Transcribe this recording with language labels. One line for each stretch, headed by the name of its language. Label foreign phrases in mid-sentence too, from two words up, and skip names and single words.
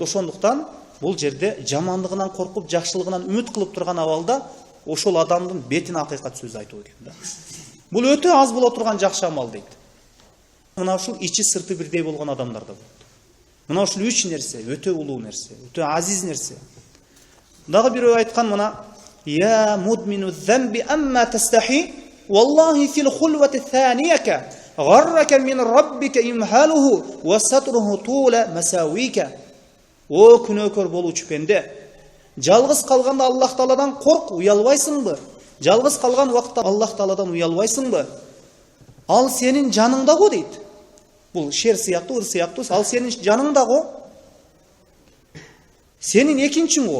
Kyrgyz: Ошондуктан бул жерде жамандыгынан коркуп, жакшылыгынан үмүт кылып турган абалда ошол адамдын бетине акыйкат сөз айтуу экен да. Бул өтө аз боло турган жакшы амал дейт. Мына ушул ичи сырты бирдей болгон адамдарда болот. Мына ушул 3 нерсе өтө улуу нерсе, өтө азиз нерсе. Дагы бирөө айткан мына:
Arabic: "يا مدمن الذنب أما تستحي, والله في الخلوة ثانيكا غرك من ربك إمهاله وستره طول مساويكا."
Kyrgyz: О күнөөкөр болуучу пенде, жалгыз калганда Аллах Тааладан корк, уялбайсыңбы? Жалгыз калган убакытта Аллах Тааладан уялбайсыңбы? Ал сенин жаныңда го дейт. Бул шер сыяктуу, ыр сыяктуу, ал сенин жаныңда го. Сенин экинчиң го.